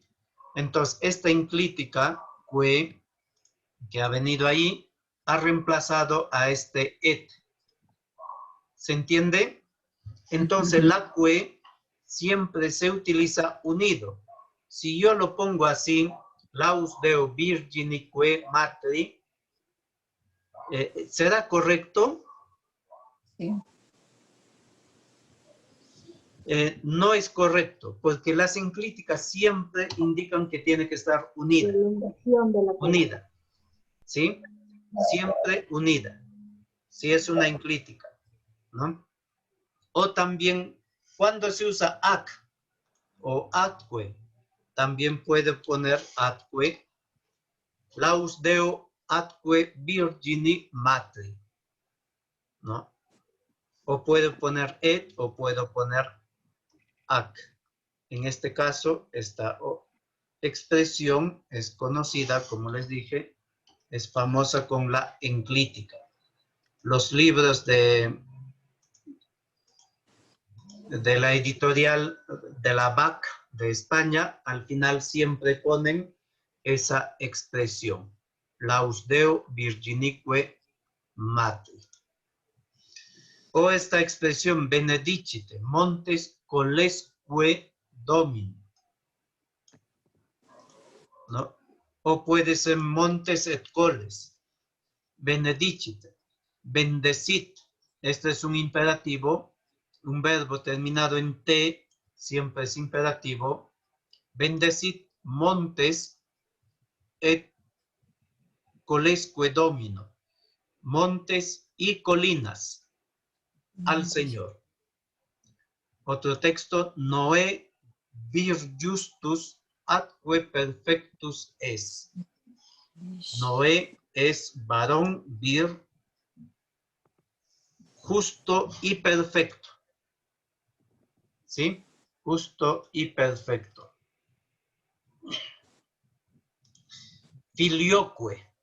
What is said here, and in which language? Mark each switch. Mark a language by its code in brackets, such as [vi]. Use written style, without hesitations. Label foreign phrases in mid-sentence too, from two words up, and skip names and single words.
[es] Entonces, esta enclítica que ha venido ahí ha reemplazado a este et. ¿Se entiende? Entonces, la que siempre se utiliza unido. Si yo lo pongo así, [la] laus deo virginique matri, [es] ¿será correcto? Sí. No es correcto, porque las enclíticas siempre indican que tiene que estar unida. Unida. ¿Sí? Siempre unida. Si es una enclítica, ¿no? O también, cuando se usa ac o atque, también puede poner atque, [la] laus deo atque virgini matri, [es] ¿no? O puedo poner et o puedo poner ac. En este caso, esta expresión es conocida, como les dije, es famosa con la enclítica. Los libros de la editorial de la BAC de España, al final siempre ponen esa expresión. [la] Laus deo virginique matri. [es] O esta expresión [la] benedicite, montes colesque domini. [es] ¿No? O puede ser [la] montes et coles. Benedicite, [es] bendecid. Este es un imperativo, un verbo terminado en T, siempre es imperativo. Bendecid [la] montes et colesque domino. [es] Montes y colinas al Señor. Otro texto, [la] Noé vir justus atque perfectus es. [es] Noé es varón vir justo y perfecto. ¿Sí? Justo y perfecto. [la] Filioque.